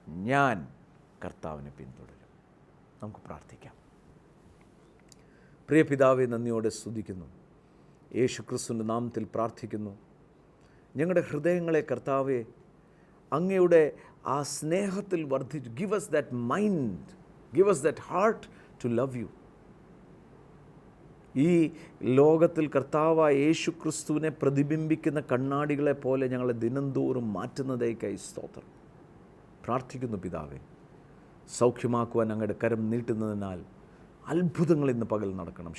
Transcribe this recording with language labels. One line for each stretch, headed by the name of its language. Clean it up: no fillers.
Malayalam: ഞാൻ കർത്താവിനെ പിന്തുടരും. നമുക്ക് പ്രാർത്ഥിക്കാം. പ്രിയ പിതാവേ, നന്ദിയോടെ സ്തുതിക്കുന്നു. യേശു ക്രിസ്തുവിൻ്റെ നാമത്തിൽ പ്രാർത്ഥിക്കുന്നു. ഞങ്ങളുടെ ഹൃദയങ്ങളെ കർത്താവേ അങ്ങയുടെ ആ സ്നേഹത്തിൽ വർദ്ധിച്ചു.
English: Give us that mind, give us that heart to love you.
Malayalam: ഈ ലോകത്തിൽ കർത്താവായ യേശു ക്രിസ്തുവിനെ പ്രതിബിംബിക്കുന്ന കണ്ണാടികളെ പോലെ ഞങ്ങളെ ദിനംതോറും മാറ്റുന്നതേക്കായി സ്തോത്രം. പ്രാർത്ഥിക്കുന്നു പിതാവേ, സൗഖ്യമാക്കുവാൻ അങ്ങയുടെ കരം നീട്ടുന്നതിനാൽ അത്ഭുതങ്ങൾ ഇന്ന് പകൽ നടക്കണം.